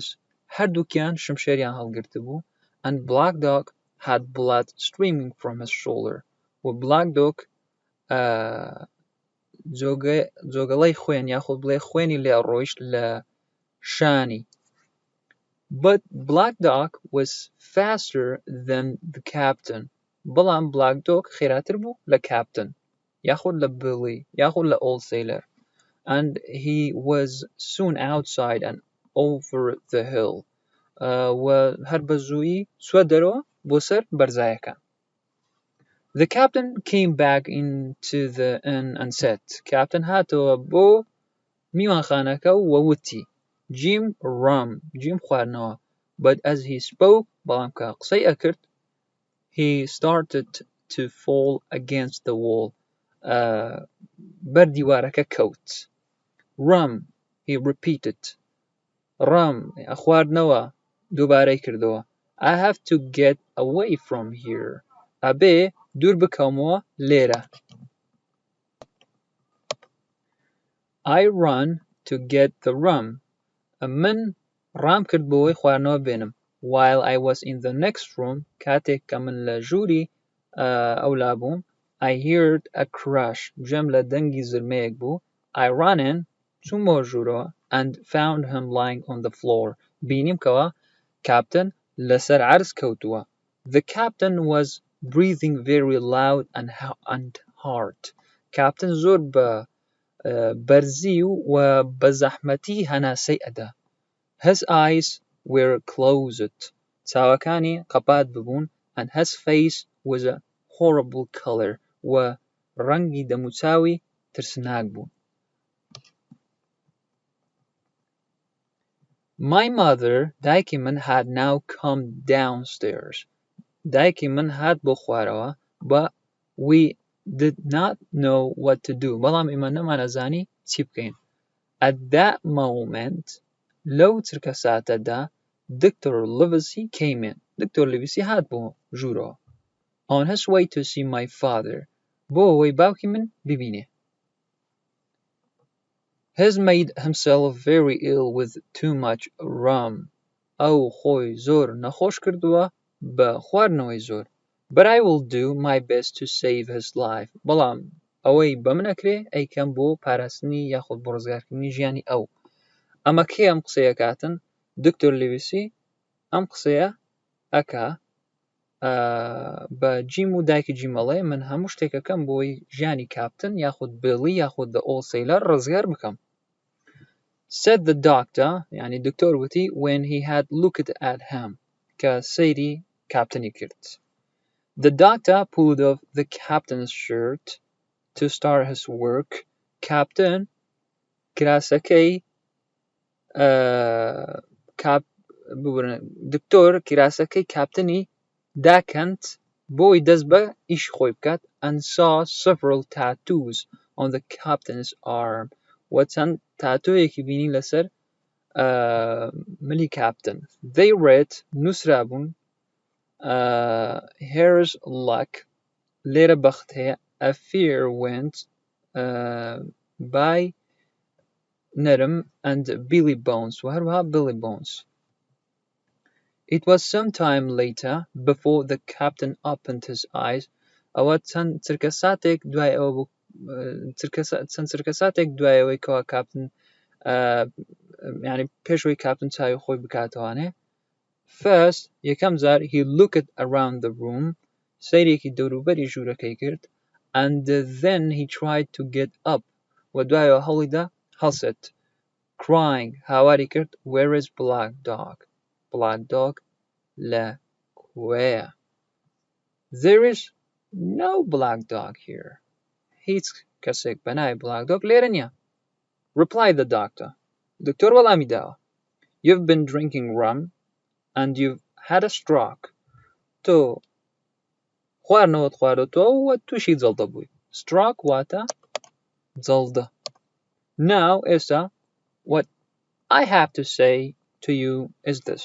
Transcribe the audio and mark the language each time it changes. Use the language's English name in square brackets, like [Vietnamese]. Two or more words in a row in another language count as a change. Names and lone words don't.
[Central Kurdish] هەردووکیان شمشێریان هەڵگرتە بوو. [English] And Black Dog had blood streaming from his shoulder. [Central Kurdish] و Black Dog جۆگەڵەی خوێن یاخود بڵێ خوێنی لێ ڕۆیشت لە شانی. [English] But Black Dog was faster than the captain. [Central Kurdish] بەڵام Black Dog خێراتر بوو لە captain یاخود لە Billy یاخود لە [English] old sailor. And he was soon outside and over the hill. [Central Kurdish] و هەر بەزوویی چووە دەرەوە بۆ سەر بەرزایەکان. [English] The captain came back into the inn and said, Captain [Central Kurdish] هاتەوە بۆ میوانخانەکە و وتی, [English] Jim rum, Jim خواردنەوە. But as he spoke, [Central Kurdish] بەڵام کە قسەی ئەکرد, [English] he started to fall against the wall. [Central Kurdish] بەر دیوارەکە کەوت. [English] Rum, he repeated. Rum, [Central Kurdish] خواردنەوە, دووبارەی کردەوە. [English] I have to get away from here. [Central Kurdish] ئەبێ دوور بکەمەوە لێرە. [English] I run to get the rum. [Central Kurdish] من ڕام کرد بۆەوەی خواردنەوە بێنم. [English] While I was in the next room, [Central Kurdish] کاتێک کە من لە ژووری ئەولا بووم, [English] I heard a crash. [Central Kurdish] گوێم لە دەنگی زرمەیەک بوو. [English] I ran in, [Central Kurdish] چوومەوە ژوورەوە, [English] and found him lying on the floor. [Central Kurdish] بینیم کەوە captain لەسەر عەرز کەوتووە. [English] The captain was breathing very loud and hard. [Central Kurdish] Captain زۆر بە بەرزی و بە زەحمەتی هەناسەی ئەدا. [English] His eyes were closed. [Central Kurdish] چاوەکانی قەپات ببوون, [English] and his face was a horrible color. [Central Kurdish] و ڕەنگی دەموچاوی ترسناک بوو. [English] My mother [Central Kurdish] دایکی من [English] had now come downstairs. [Central Kurdish] دایکی من هات بۆ خوارەوە [English] but we did not know what to do. [Central Kurdish] بەڵام ئێمە نەمانەزانی چی بکەین. [English] At that moment [Central Kurdish] لەو چرکە ساتەدا [English] Dr. [Central Kurdish] Livesey [English] came in. [Central Kurdish] Dr. Livesey هات بۆ ژوورەوە. [English] On his way to see my father. [Central Kurdish] بۆ ئەوەی باوکی من ببینێ. [English] Has made himself very ill with too much rum. [Central Kurdish] ئەو خۆی زۆر نەخۆش کردووە بە خواردنەوەی زۆر. [English] But I will do my best to save his life. [Central Kurdish] بەڵام ئەوەی بە من ئەکرێ ئەیکەم بۆ پاراستنی یاخود بۆ ڕزگارکردنی ژیانی ئەو. ئەمە کێ ئەم قسەیە کاتن؟ دکتۆر لیویسی ئەم قسەیە ئەکا بە جیم و دایکی جیمەڵێ من هەموو شتێکەکەم بۆی ژیانی کاپتن یاخود بێڵی یاخود [English] the old sailor [Central Kurdish] ڕزگار بکەم. [English] Said the doctor, [Central Kurdish] يعني دكتور وتي [English] when he had looked at him [Central Kurdish] کە سەیری کاپتنی کرد. [English] The doctor pulled off the captain's shirt to start his work. [Central Kurdish] Captain کراسەکەی دکتۆر کراسەکەی کاپتنی داکەند بۆی دەست بە ئیش خۆی بکات [English] and saw several tattoos on the captain's arm. [Central Kurdish] وچەند تاتۆیەکی بینی لەسەر ملی کاپتن. [English] They read نووسرابوون here's luck [Central Kurdish] لێرە بەخت هەیە [English] a fair wind by نەرم and Billy Bones [Central Kurdish] و هەروەها [English] Billy Bones. It was some time later before the captain opened his eyes. [Central Kurdish] ئەوە چەند چرکە ساتێک دوای ئەوە بوو چەند چرکە ساتێک دوای ئەوەی کەوا کاپتن يعني پێشەوەی کاپتن چاوی خۆی بکاتەوانێ. [English] First [Central Kurdish] یەکەم جار [English] he looked around the room [Central Kurdish] سەیرێکی دەوروبەری ژوورەکەی کرد [English] and then he tried to get up [Central Kurdish] و دوایەوە هەڵیدا هەڵسێت [English] crying [Central Kurdish] هاواری کرد [English] where is Black Dog. [Central Kurdish] Black Dog لەکوێیە. [English] There is no Black Dog here. [Central Kurdish] هیچ کەسێک بەناوی Black Dog لێرە نییە. [English] Replied the doctor. [Central Kurdish] دکتۆر وەڵامی داوە. [English] You've been drinking rum and you've had a stroke. [Central Kurdish] تۆ خواردنەوەت خواردەوە و تووشی جەڵدە بووی. [English] Stroke [Central Kurdish] واتە جەڵدە. [English] Now ئێستا what I have to say to you is this.